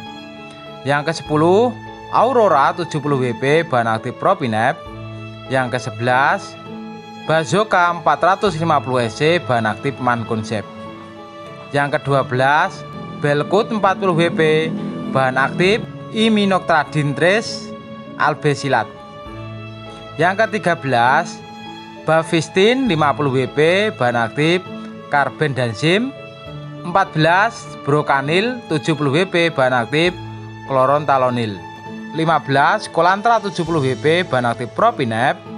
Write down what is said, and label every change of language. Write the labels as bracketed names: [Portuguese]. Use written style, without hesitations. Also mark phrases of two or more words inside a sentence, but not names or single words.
[Indonesian] Yang kesepuluh Aurora 70 WP bahan aktif Propinep. Yang ke-11 Bazoka 450 SC bahan aktif Mancozeb. Yang ke-12 Belkut 40 WP bahan aktif Iminoctradin Trace Albesilat. Yang ke-13 Bafistin 50 WP bahan aktif Carbendazim. 14 Brocanil 70 WP bahan aktif Chlorothalonil. 15 Kolantra 70 WP bahan aktif Propinep.